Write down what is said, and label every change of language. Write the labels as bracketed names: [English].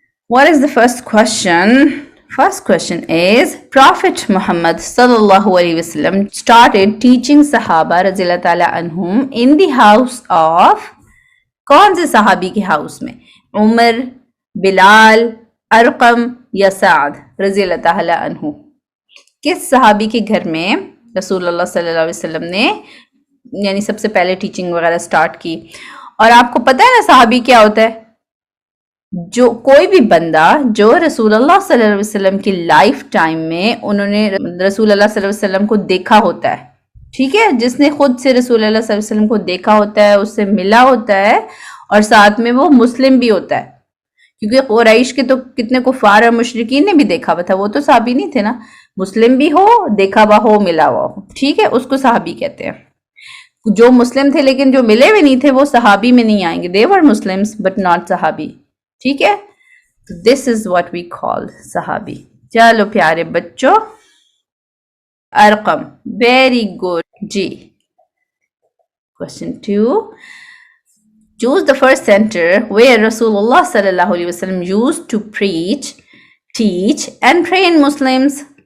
[English] What is the first question? First question is, Prophet Muhammad sallallahu alaihi wasallam started teaching Sahaba radhiyallahu ta'ala anhum in the house of, [Urdu] کون سے صحابی کے house میں؟ [English] Umar, Bilal, Arqam یا Saad رضی اللہ تعالی عنہ. [Urdu] کس صحابی کے گھر میں رسول اللہ صلی اللہ علیہ وسلم نے یعنی سب سے پہلے ٹیچنگ وغیرہ سٹارٹ کی؟ اور آپ کو پتہ ہے نا صحابی کیا ہوتا ہے؟ جو کوئی بھی بندہ جو رسول اللہ صلی اللہ علیہ وسلم کی لائف ٹائم میں انہوں نے رسول اللہ صلی اللہ علیہ وسلم کو دیکھا ہوتا ہے, ٹھیک ہے, جس نے خود سے رسول اللہ صلی اللہ علیہ وسلم کو دیکھا ہوتا ہے, اس سے ملا ہوتا ہے, اور ساتھ میں وہ مسلم بھی ہوتا ہے. کیونکہ قریش کے تو کتنے کفار اور مشرکین نے بھی دیکھا ہوا تھا, وہ تو صحابی نہیں تھے نا. مسلم بھی ہو, دیکھا ہوا ہو, ملا ہوا ہو, ٹھیک ہے, اس کو صحابی کہتے ہیں. جو مسلم تھے لیکن جو ملے ہوئے نہیں تھے وہ صحابی میں نہیں آئیں گے. [English] they were Muslims but not صحابی, [Urdu] ٹھیک ہے. [English] this is what we call صحابی. [Urdu] چلو پیارے بچوں, Arqam, very good. [English] جی question 2. Choose the first center where Rasulullah sallallahu alaihi wasallam used to preach, teach and train Muslims.